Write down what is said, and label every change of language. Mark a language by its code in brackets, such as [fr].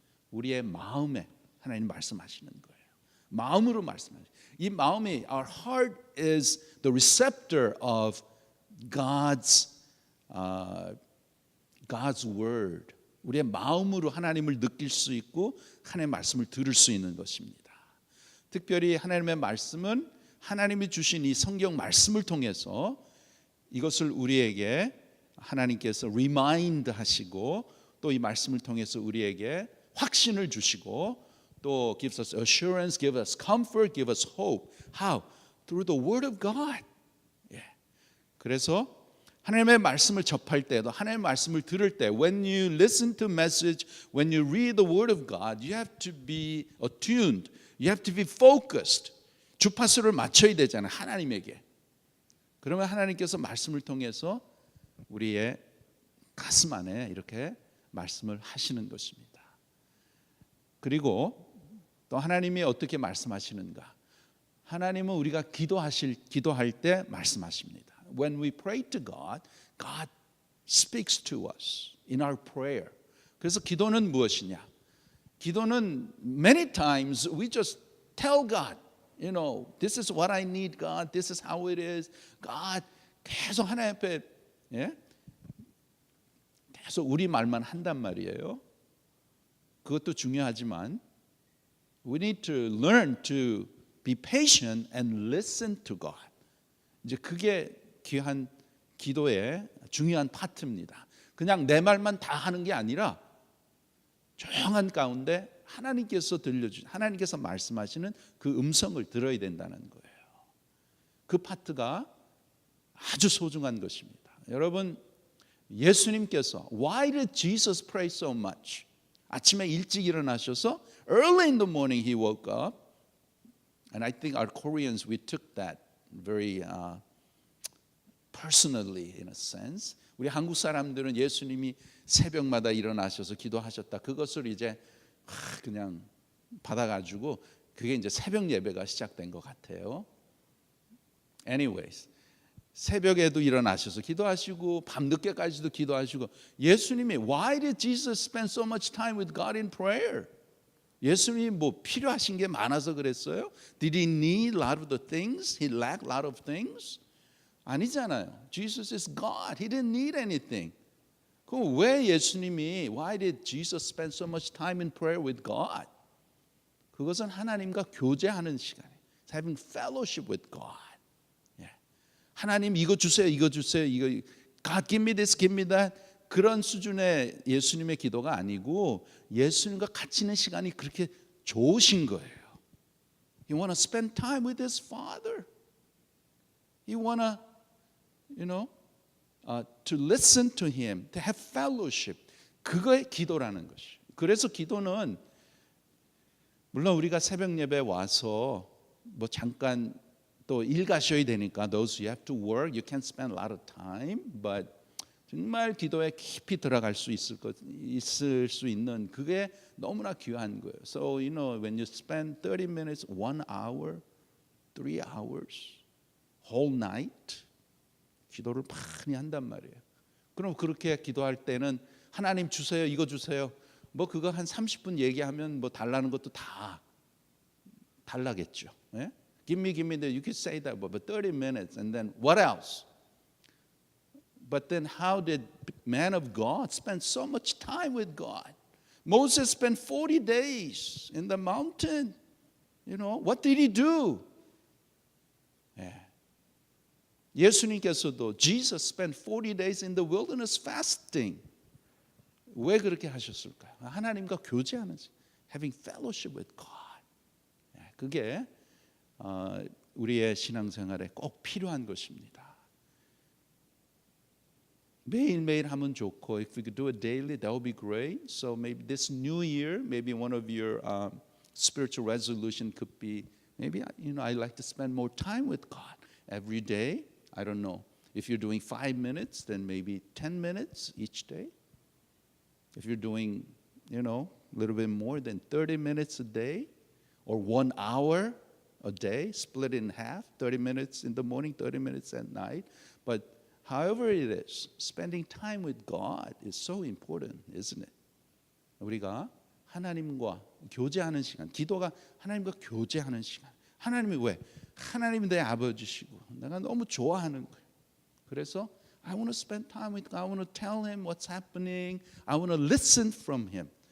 [ko] 우리의 마음에 하나님 말씀하시는 거예요. 마음으로 말씀하시는. 이 마음이, [en] our heart is the receptor of God's word. [ko] 우리의 마음으로 하나님을 느낄 수 있고 하나님의 말씀을 들을 수 있는 것입니다. 특별히 하나님의 말씀은 하나님이 주신 이 성경 말씀을 통해서 이것을 우리에게 하나님께서 remind 하시고 또 이 말씀을 통해서 우리에게 확신을 주시고 또 [en] gives us assurance, gives us comfort, gives us hope. How? Through the Word of God. 예. [ko] 그래서 하나님의 말씀을 접할 때도 하나님의 말씀을 들을 때 [en] when you listen to message, when you read the Word of God, you have to be attuned. You have to be focused. [ko] 주파수를 맞춰야 되잖아요. 하나님에게. 그러면 하나님께서 말씀을 통해서 우리의 가슴 안에 이렇게 말씀을 하시는 것입니다. 그리고 또 하나님이 어떻게 말씀하시는가? 하나님은 우리가 기도할 때 말씀하십니다. [en] When we pray to God, God speaks to us in our prayer. [ko] 그래서 기도는 무엇이냐? 기도는 [en] many times we just tell God, you know, this is what I need, God. This is how it is. [ko] God, 계속 하나님 앞에 예? 계속 우리 말만 한단 말이에요. 그것도 중요하지만 [en] we need to learn to be patient and listen to God. [ko] 이제 그게 귀한 기도의 중요한 파트입니다. 그냥 내 말만 다 하는 게 아니라 조용한 가운데 하나님께서 말씀하시는 그 음성을 들어야 된다는 거예요. 그 파트가 아주 소중한 것입니다. 여러분, 예수님께서 [en] Why did Jesus pray so much? [ko] 아침에 일찍 일어나셔서 [en] early in the morning he woke up, and I think our Koreans we took that very personally in a sense. [ko] 우리 한국 사람들은 예수님이 새벽마다 일어나셔서 기도하셨다. 그것을 이제 그냥 받아가지고 그게 이제 새벽 예배가 시작된 것 같아요. [en] Anyways, [ko] 새벽에도 일어나셔서 기도하시고 밤늦게까지도 기도하시고 예수님이 [en] Why did Jesus spend so much time with God in prayer? [ko] 예수님이 뭐 필요하신 게 많아서 그랬어요? [en] Did he need a lot of the things? He lacked a lot of things? [ko] 아니잖아요. [en] Jesus is God. He didn't need anything. [ko] 그럼 왜 예수님이 [en] Why did Jesus spend so much time in prayer with God? [ko] 그것은 하나님과 교제하는 시간이에요. [en] Having fellowship with God. [ko] 하나님 이거 주세요, 이거 주세요, 이거 [en] God give me this, give me that [ko] 그런 수준의 예수님의 기도가 아니고 예수님과 같이 있는 시간이 그렇게 좋으신 거예요. [en] He want to spend time with his Father. He want to, you know, to listen to him, to have fellowship. [ko] 그거의 기도라는 것이. 그래서 기도는 물론 우리가 새벽 예배 와서 뭐 잠깐 또 일 가셔야 되니까 [en] those you have to work, you can spend a lot of time, but [ko] 정말 기도에 깊이 들어갈 수 있을 수 있는 그게 너무나 귀한 거예요. [en] So you know when you spend 30 minutes, 1 hour 3 hours, whole night [ko] 기도를 많이 한단 말이에요. 그럼 그렇게 기도할 때는 하나님 주세요, 이거 주세요. 뭐 그거 한 30분 얘기하면 뭐 달라는 것도 다 달라겠죠. [en] 예? Give me that. You could say that, but 30 minutes, and then what else? But then how did man of God spend so much time with God? Moses spent 40 days in the mountain. You know, what did he do? 예. [ko] 예수님께서도 [en] Jesus spent 40 days in the wilderness fasting. [ko] 왜 그렇게 하셨을까요? 하나님과 교제하는, [en] having fellowship with God. [ko] 예, 그게 우리의 신앙생활에 꼭 필요한 것입니다. 매일매일 하면 좋고, [en] if we could do it daily, that would be great. So maybe this new year, maybe one of your spiritual resolution could be, maybe I like to spend more time with God every day. I don't know. If you're doing 5 minutes, then maybe 10 minutes each day. If you're doing, a little bit more than 30 minutes a day, or 1 hour a day, split in half, 30 minutes in the morning, 30 minutes at night. But however it is, spending time with God is so important, isn't it? [ko] 우리가 하나님과 교제하는 시간, 기도가 하나님과 교제하는 시간. 하나님이 왜? 하나님이 내 아버지시고 내가 너무 좋아하는 거예요. 그래서 [en] I want to spend time with God. I want to tell him what's happening. I want to listen from him.